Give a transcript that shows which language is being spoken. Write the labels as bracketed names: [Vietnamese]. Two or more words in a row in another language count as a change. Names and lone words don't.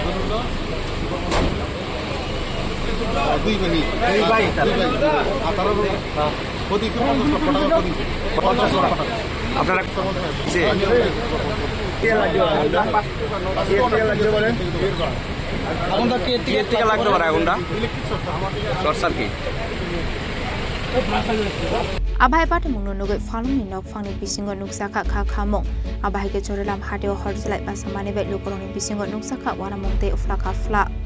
[Bangla] দুই মিনিট আপনারা আগুনটা কে থেকে লাগতে পারে আগুনটা [English] short circuit [Kok Borok] Abhai Pati Mununuge Phalnok ni nok phangni bisingo nuksakha kha khamong Abhai ke Charilam Hadiwa Horjwlai Bachamani be lokoroni bisingo nuksakha wanamongte uflaka fla